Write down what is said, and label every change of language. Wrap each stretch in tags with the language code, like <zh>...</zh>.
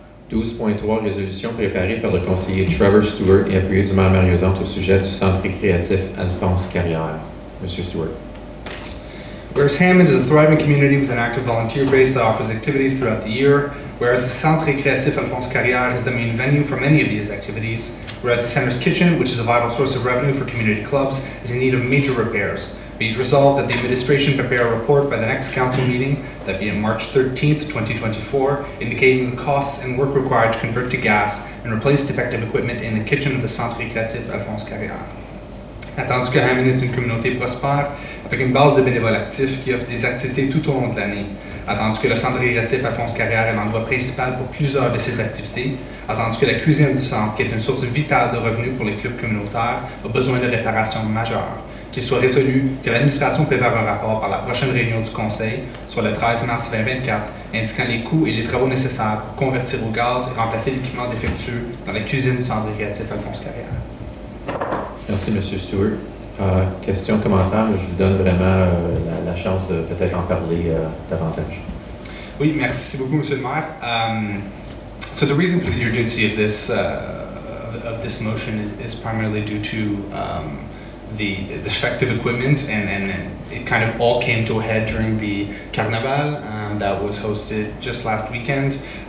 <fr>12.3, résolution préparée par le conseiller Trevor Stewart et appuyée du maire Mario Zanto au sujet du centre récréatif Alphonse Carrière. Monsieur Stewart.</fr> <en>Whereas Hammond is a thriving community with an active volunteer base that offers activities throughout the year, whereas the Centre Récréatif Alphonse Carrière is the main venue for many of these activities, whereas the center's kitchen, which is a vital source of revenue for community clubs, is in need of major repairs, be it resolved that the administration prepare a report by the next council meeting, that be on March 13th, 2024, indicating the costs and work required to convert to gas and replace defective equipment in the kitchen of the Centre Récréatif Alphonse Carrière.</en> <fr>Attendu que Hammond est une communauté prospère, avec une base de bénévoles actifs qui offrent des activités tout au long de l'année, attendu que le centre récréatif Alphonse Carrière est l'endroit principal pour plusieurs de ces activités, attendu que la cuisine du centre, qui est une source vitale de revenus pour les clubs communautaires, a besoin de réparations majeures, qu'il soit résolu que l'administration prépare un rapport par la prochaine réunion du Conseil, soit le 13 mars 2024, indiquant les coûts et les travaux nécessaires pour convertir au gaz et remplacer l'équipement défectueux dans la cuisine du centre récréatif Alphonse Carrière. Merci, M. Stewart. Question, commentaire, je vous donne vraiment la chance de peut-être en parler davantage. Oui, merci beaucoup, M. le maire.</fr> <en>So the reason for the urgency of this motion is primarily due to the defective equipment, and it kind of all came to a head during the Carnaval that was hosted just last weekend.</en>